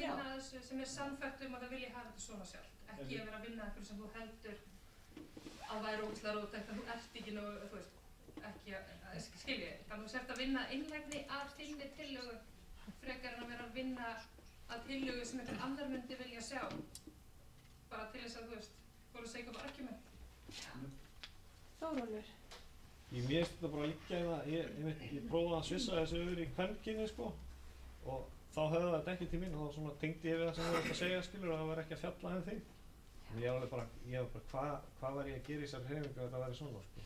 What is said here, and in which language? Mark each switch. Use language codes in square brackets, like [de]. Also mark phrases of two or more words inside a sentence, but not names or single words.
[is] að vinna þessu sem er sannfært að það vilja hafa þetta svona sjálft. Ekki að vera að vinna eitthvað sem þú heldur að væri ógeðslega róttækt, að þú ert ekki nú, þú veist, ekki að skilja. Þannig að þú sért að vinna einlægni að þinni tillögu frekar en að vera að vinna að tillögu sem einhver annar myndi vilja sjá. bara til þess að, þú veist, [en] for the sake of argument. [is] Þórólfur. Mér finnst þetta bara að liggja í það, ég prófaði að svissa þessu yfir í kvenkyni sko og þá höfðu þetta ekki til mín og þá svona tengdi ég við það sem þú ætti að segja skilur og það var ekki að fjalla þig. En ég var bara, hvað var ég að gera í þessari hreyfingu að þetta væri svona sko.